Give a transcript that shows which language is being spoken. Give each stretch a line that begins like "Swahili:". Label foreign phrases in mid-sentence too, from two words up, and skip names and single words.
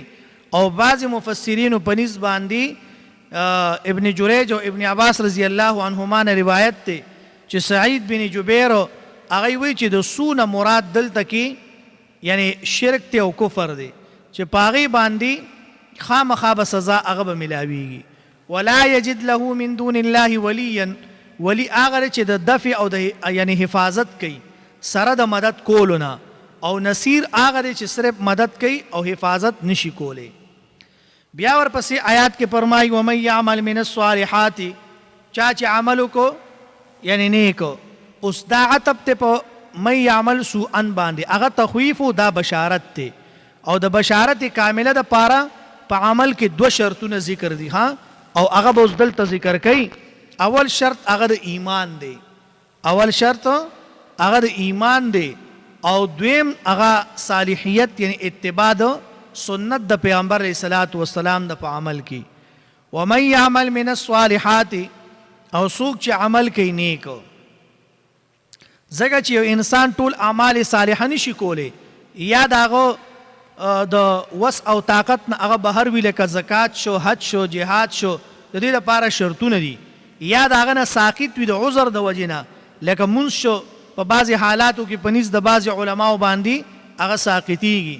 Pashto: او بعض مفسرین په نسبت باندې ابن جریج او ابن عباس
Arabic: رضی الله عنهما
Pashto: نه روایت دی چې سعید بن جبیر هغه وی چې د سونه مراد دلته کې یعنی شرک ته او کفر دی چې پاغي باندې خامخا به سزا هغه به ملاویږي.
Arabic: ولا یجد له من دون الله ولیا،
Pashto: ولی هغه چې د دفع او د یعنی حفاظت کوي سره د مدد کولونه، او نصیر هغه چې صرف مدد کوي او حفاظت نشي کولی. بیا ورپسې آیات کې فرمایي
Arabic: ومن یعمل من الصالحات،
Pashto: چا چې عمل کو یعنی نیکو. اوس دا عتب ته په
Arabic: من یعمل سوءا
Pashto: باندې، هغه تخویف او دا بشارت ته، او د بشارت کامله د پاره په عمل کې دو شرطونه ذکر دي ها، او هغه به اوس دلته ذکر کوي. اول شرط هغه د ایمان دی، اول شرط هغه د ایمان دی، او دویم هغه صالحیت یعنی اتباع د سنت د پیغمبر
Arabic: علیہ الصلوۃ والسلام
Pashto: د په عمل کې.
Arabic: ومن یعمل من الصالحات،
Pashto: او څوک چې عمل کوي نیک، ځکه چې یو انسان ټول اعمال صالحه نشي کولی، یا د هغه د وس او طاقت نه هغه بهر وي، لکه زکات شو، حج شو، جهاد شو، د دې لپاره شرطونه دي، یا د هغه نه ساقط وي د عذر د وجې نه، لکه مونځ شو په بعضې حالاتو کې په نس د بعضې علماو باندې هغه ساقطیږي.